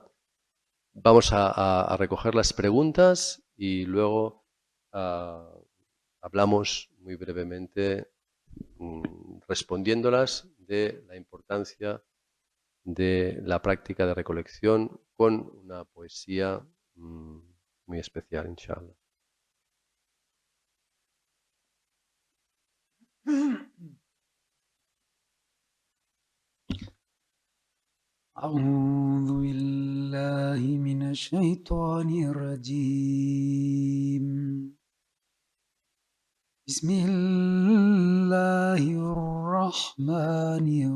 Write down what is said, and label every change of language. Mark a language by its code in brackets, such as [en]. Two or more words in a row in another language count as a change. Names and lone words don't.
[es] Vamos a recoger las preguntas y luego hablamos muy brevemente, respondiéndolas, de la importancia de la práctica de recolección con una poesía muy especial, inshallah. [ar] أعوذ بالله من الشيطان الرجيم بسم الله الرحمن